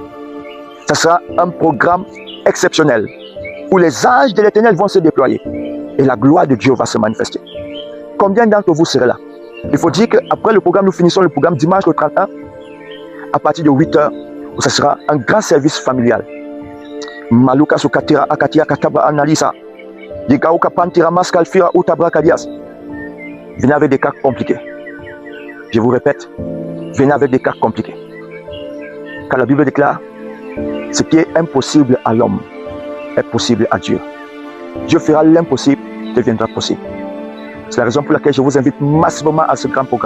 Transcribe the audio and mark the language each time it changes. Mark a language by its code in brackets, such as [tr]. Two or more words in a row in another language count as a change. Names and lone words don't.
[fr] Ce sera un programme exceptionnel où les anges de l'Éternel vont se déployer et la gloire de Dieu va se manifester. Combien d'entre vous serez là? Il faut dire qu'après le programme, nous finissons le programme dimanche le 31 à partir de 8h, où ce sera un grand service familial. Maluka Sukatira Akatia Kataba Analisa. Yikauka Pantira Maskalfira Utabra Kadias. Venez avec des cas compliqués. Je vous répète, venez avec des cas compliqués. Car la Bible déclare, ce qui est impossible à l'homme est possible à Dieu. Dieu fera l'impossible, deviendra possible. C'est la raison pour laquelle je vous invite massivement à ce grand programme.